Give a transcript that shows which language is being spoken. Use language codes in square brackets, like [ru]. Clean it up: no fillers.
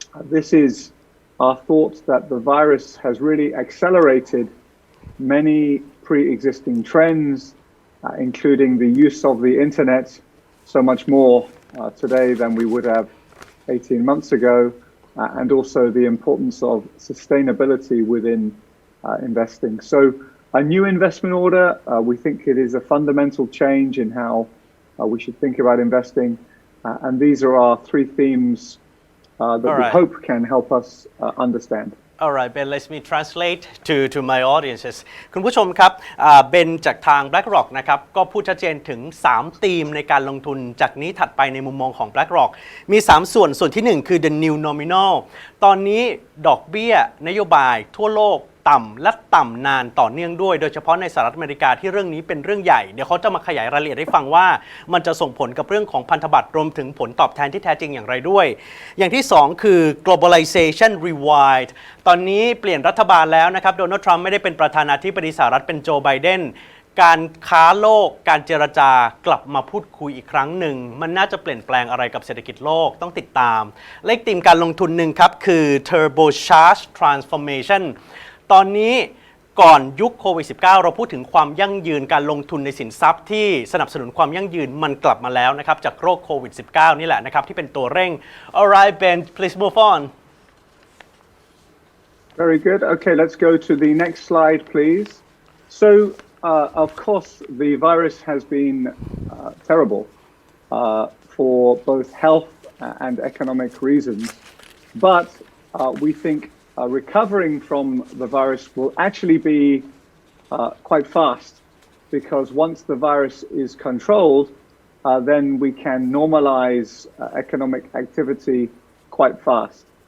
[en] This is our thought that the virus has really accelerated many pre-existing trends, including the use of the internet so much more today than we would have 18 months ago, and also the importance of sustainability within investing. So a new investment order, we think it is a fundamental change in how we should think about investing. And these are our three themes that we hope can help us understand. All right, Ben, let me translate to my audiences. [th] คุณผู้ชมครับเบนจากทาง BlackRock นะครับก็พูดชัดเจนถึง3ธีมในการลงทุนจากนี้ถัดไปในมุมมองของ BlackRock มี3ส่วนที่1คือ the new nominal ตอนนี้ ดอกเบี้ยนโยบายทั่วโลกต่ำและต่ำนานต่อเนื่องด้วยโดยเฉพาะในสหรัฐอเมริกาที่เรื่องนี้เป็นเรื่องใหญ่เดี๋ยวเขาจะมาขยายรายละเอียดให้ฟังว่ามันจะส่งผลกับเรื่องของพันธบัตรรวมถึงผลตอบแทนที่แท้จริงอย่างไรด้วยอย่างที่2คือ globalization rewired ตอนนี้เปลี่ยนรัฐบาลแล้วนะครับโดนัลด์ทรัมป์ไม่ได้เป็นประธานาธิบดีสหรัฐเป็นโจไบเดน การค้าโลกการเจรจากลับมาพูดคุยอีกครั้งหนึ่งมันน่าจะเปลี่ยนแปลงอะไรกับเศรษฐกิจโลกต้องติดตามเลขธีมการลงทุนหนึ่งครับคือ Turbocharged Transformation ตอนนี้ก่อนยุคโควิด -19 เราพูดถึงความยั่งยืนการลงทุนในสินทรัพย์ที่สนับสนุนความยั่งยืนมันกลับมาแล้วนะครับจากโรคโควิด -19 นี่แหละนะครับที่เป็นตัวเร่ง Alright Ben please move on [en] Very good. Okay, let's go to the next slide, please. So, of course, the virus has been terrible for both health and economic reasons, but we think recovering from the virus will actually be quite fast because once the virus is controlled, then we can normalize economic activity quite fast.